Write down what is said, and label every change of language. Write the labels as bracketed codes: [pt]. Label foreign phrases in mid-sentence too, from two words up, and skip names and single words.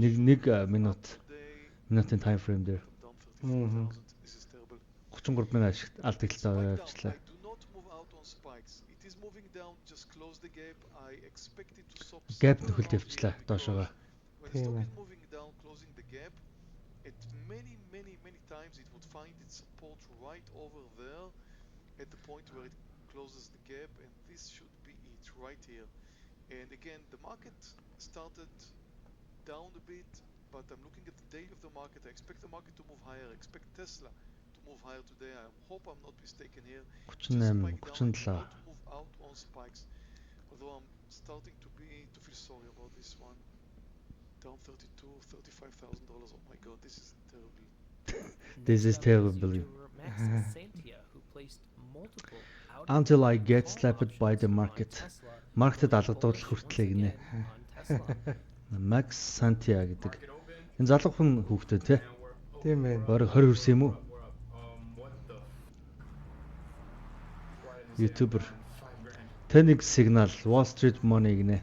[mn] Нэг минутын тайм фрейм дээр. 33000 ашигт алдагдлаа явуулчлаа. Gap нөхөлд явуулчлаа доошоогоо. Тийм ээ. [en] Many times it would find its support right over there at the point where it closes the gap, and this should be it right here. And again, the market started down a bit, but I'm looking at the daily of the market. I expect the market to move higher. I expect Tesla to move higher today. I hope I'm not mistaken here. 38, 37. To move out on spikes. Although I'm starting to feel sorry about this one. Down $35,000. Oh my God, this is terrible. This is terrible. Until I get slapped by the market. [mn] Маркетд алгадуулах хүртлээ гинэ. Max Santia гэдэг. Энэ залуухан хүүхдээ те. Тийм ээ. Бараг 20 хүрсэн юм уу? YouTuber. Тэнийг сигнал Wall Street Money гинэ.